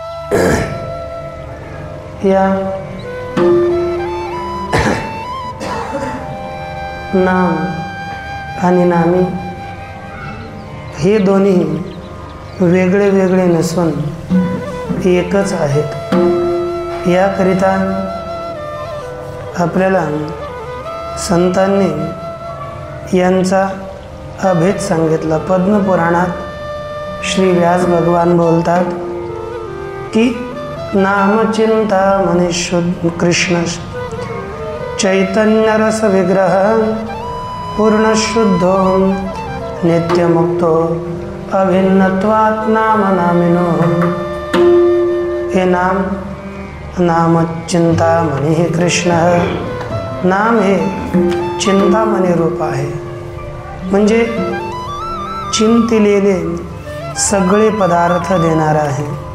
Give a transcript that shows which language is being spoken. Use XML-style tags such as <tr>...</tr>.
<mr>या नाम आणि नामी हे दोन्ही वेगळे वेगळे नसून एकच आहेत. याकरिता आपल्याला संतांनी यांचा अभेद सांगितला. पद्मपुराणात श्री व्यास भगवान बोलतात की</mr> <sa>नामचिंतामणी शुद्ध कृष्ण चैतन्य रस विग्रह पूर्णशुद्धो नित्यमुक्तो अभिन्नत्वात् नाम नामिनो.</sa> <mr>हे नाम चिंतामणी हे कृष्ण. नाम हे चिंतामणी रूप आहे, म्हणजे चिंतिलेले सगळे पदार्थ देणार आहे.</mr>